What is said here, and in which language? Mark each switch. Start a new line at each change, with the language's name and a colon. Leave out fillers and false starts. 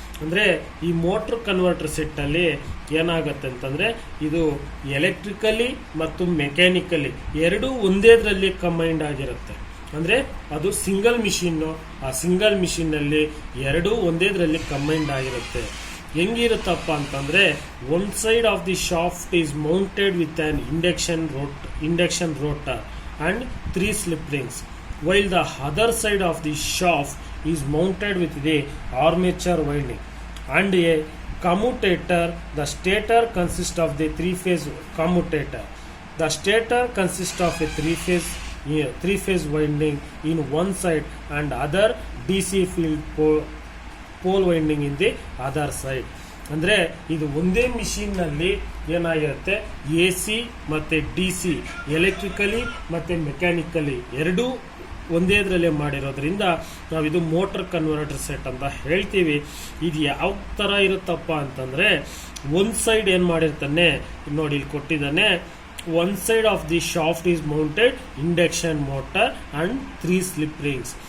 Kannada: ಅಂದರೆ ಈ motor converter ಸೆಟ್ಟಲ್ಲಿ ಏನಾಗುತ್ತೆ ಅಂತಂದರೆ ಇದು ಎಲೆಕ್ಟ್ರಿಕಲಿ ಮತ್ತು ಮೆಕ್ಯಾನಿಕಲಿ ಎರಡೂ ಒಂದೇದ್ರಲ್ಲಿ ಕಂಬೈಂಡ್ ಆಗಿರುತ್ತೆ. ಅಂದರೆ ಅದು ಸಿಂಗಲ್ ಮಿಷಿನ್ನು, ಆ ಸಿಂಗಲ್ ಮಿಷಿನ್ನಲ್ಲಿ ಎರಡೂ ಒಂದೇದ್ರಲ್ಲಿ ಕಂಬೈಂಡ್ ಆಗಿರುತ್ತೆ. ಹೆಂಗಿರುತ್ತಪ್ಪ ಅಂತಂದರೆ
English: One side of the shaft is mounted with an induction rotor and 3 slip rings, while the other side of the shaft is mounted with the armature winding and a commutator. The stator consists of the 3-phase commutator. The stator consists of a 3-phase winding in one side and other DC field pole winding in the other side.
Kannada: ಅಂದರೆ ಇದು ಒಂದೇ ಮಿಷಿನ್ನಲ್ಲಿ ಏನಾಗಿರುತ್ತೆ A C ಮತ್ತು D C electrically ಮತ್ತು mechanically ಎರಡೂ ಒಂದೇದ್ರಲ್ಲೇ ಮಾಡಿರೋದ್ರಿಂದ ನಾವಿದು motor converter set ಅಂತ ಹೇಳ್ತೀವಿ. ಇದು ಯಾವ ಥರ ಇರುತ್ತಪ್ಪ ಅಂತಂದರೆ ಒಂದು ಸೈಡ್ ಏನು ಮಾಡಿರ್ತಾನೆ ನೋಡಿ ಇಲ್ಲಿ ಕೊಟ್ಟಿದ್ದಾನೆ,
English: One side of the shaft is mounted induction motor and 3 slip rings.